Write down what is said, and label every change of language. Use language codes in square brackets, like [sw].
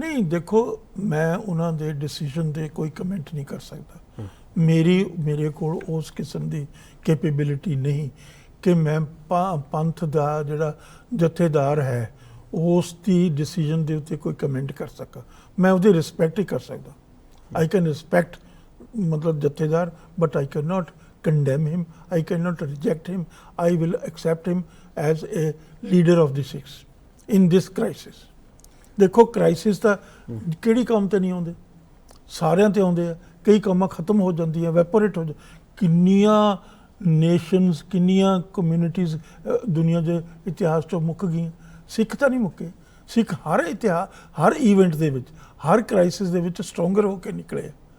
[pa] ਨਹੀਂ ਦੇਖੋ, ਮੈਂ ਉਹਨਾਂ ਦੇ ਡਿਸੀਜਨ ਤੇ ਕੋਈ ਕਮੈਂਟ ਨਹੀਂ ਕਰ ਸਕਦਾ। ਮੇਰੇ ਕੋਲ ਉਸ ਕਿਸਮ ਦੀ ਕੈਪੇਬਿਲਿਟੀ ਨਹੀਂ ਕਿ ਮੈਂ ਪੰਥ ਦਾ ਜਿਹੜਾ ਜਥੇਦਾਰ ਹੈ ਉਸ ਦੀ ਡਿਸੀਜਨ ਦੇ ਉੱਤੇ ਕੋਈ ਕਮੈਂਟ ਕਰ ਸਕਾਂ। ਮੈਂ ਉਹਦੀ ਰਿਸਪੈਕਟ ਹੀ ਕਰ ਸਕਦਾ। [en] I can respect ਮਤਲਬ jathedar, but I can not condemn him, I cannot reject him, I will accept him as a leader of the Sikhs in this crisis. [pa] ਦੇਖੋ ਕ੍ਰਾਈਸਿਸ ਤਾਂ ਕਿਹੜੀ ਕੌਮ ਤੇ ਨਹੀਂ ਆਉਂਦੇ, ਸਾਰਿਆਂ ਤੇ ਆਉਂਦੇ ਆ। ਕਈ ਕੌਮਾਂ ਖਤਮ ਹੋ ਜਾਂਦੀਆਂ, ਵੈਪੋਰੇਟ ਹੋ ਕਿੰਨੀਆਂ ਨੇਸ਼ਨਸ, ਕਿੰਨੀਆਂ ਕਮਿਊਨਿਟੀਜ਼ ਦੁਨੀਆ ਦੇ ਇਤਿਹਾਸ 'ਚੋਂ ਮੁੱਕ ਗਈਆਂ। ਸਿੱਖ ਤਾਂ ਨਹੀਂ ਮੁੱਕੇ। ਸਿੱਖ ਹਰ ਈਵੈਂਟ ਦੇ ਵਿੱਚ, ਹਰ ਕ੍ਰਾਈਸਿਸ ਦੇ ਵਿੱਚ ਸਟਰੋਂਗਰ ਹੋ ਕੇ ਨਿਕਲੇ।